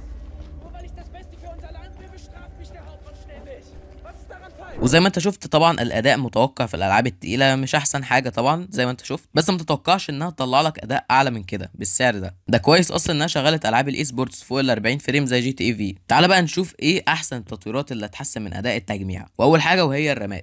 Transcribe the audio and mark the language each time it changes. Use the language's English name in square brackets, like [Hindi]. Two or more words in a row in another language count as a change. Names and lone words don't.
[German] Nur weil ich das Beste für unser Land will, bestraft mich der Hauptmann ständig. Was ist daran falsch? [Arabic] وزي ما انت شفت طبعا الاداء متوقع في الالعاب التقيله مش احسن حاجه طبعا زي ما انت شفت، بس ما تتوقعش انها تطلع لك اداء اعلى من كده بالسعر ده كويس اصلا انها شغلت العاب الاي سبورتس فوق ال 40 فريم زي جي تي اي في. تعال بقى نشوف ايه احسن التطويرات اللي هتحسن من اداء التجميع. واول حاجه وهي الرامات.